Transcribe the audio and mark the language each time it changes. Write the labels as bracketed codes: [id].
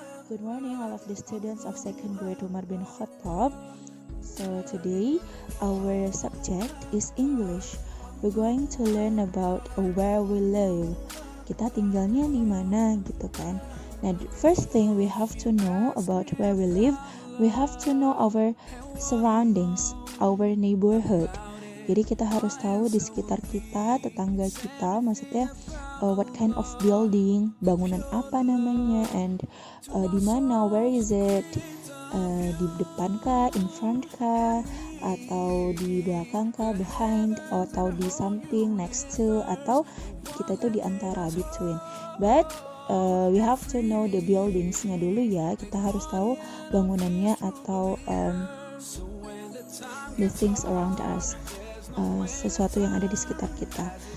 [en] Good morning, all of the students of second grade Umar bin Khattab. So today our subject is English. We're going to learn about where we live. [id] Kita tinggalnya di mana gitu kan. [en] Nah, the first thing we have to know about where we live, we have to know our surroundings, our neighborhood. [id] Jadi kita harus tahu di sekitar kita, tetangga kita, maksudnya [en] what kind of building, [id] bangunan apa namanya, [en] and [id] di mana, [en] where is it, [id] di depan kah, [en] in front [id] kah, atau di belakang kah, [en] behind, [id] atau di samping, [en] next to, [id] atau kita itu di antara, [en] between. But we have to know the buildings-nya [id] dulu ya. Kita harus tahu bangunannya atau [en] the things around us, [id] sesuatu yang ada di sekitar kita.